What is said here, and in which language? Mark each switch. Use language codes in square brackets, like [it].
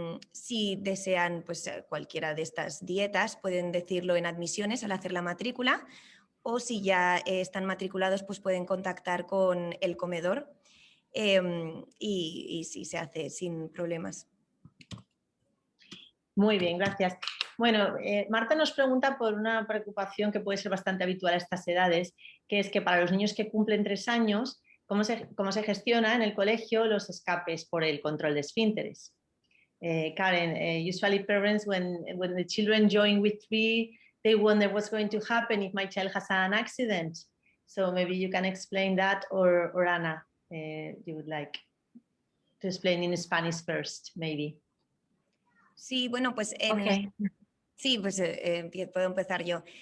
[es] Si desean pues, cualquiera de estas dietas, pueden decirlo en admisiones al hacer la matrícula, o si ya están matriculados, pues pueden contactar con el comedor y sí, se hace sin problemas. Muy bien, gracias. Bueno, Marta nos pregunta por una preocupación que puede ser bastante habitual a estas edades, que es que para los niños que cumplen 3 años, ¿cómo se gestiona en el colegio los escapes por el control de esfínteres? [en] Karen, usually parents, when the children join with 3, they wonder what's going to happen if my child has an accident. So maybe you can explain that, or Ana, you would like to explain in Spanish first, maybe. [es] Sí, bueno, pues [en] Okay. [es] Sí, pues puedo empezar yo.